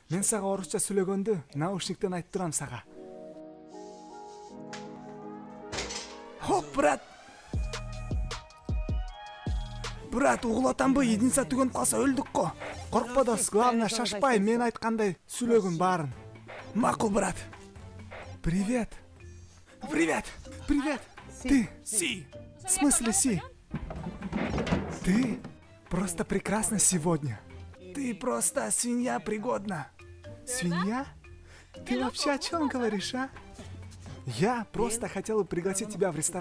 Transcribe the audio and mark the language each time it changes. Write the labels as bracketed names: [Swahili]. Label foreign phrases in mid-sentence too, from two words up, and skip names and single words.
[Kyrgyz] Мен сага орусча сүйлөгөндү наушниктен айтып турам сага. Хоп, брат. Брат, угулатамбы? Единица түгөнүп калса өлдүк го. Коркпо дос, главное шашпай, мен айткандай сүйлөгүн баарын. Макул, [Russian] брат. Привет. Привет. Привет. Ты. Си. В смысле си? Ты просто прекрасна сегодня. Ты просто свинья пригодна. Свинья? Ты вообще о чем говоришь, а? Я просто хотел пригласить тебя в ресторан.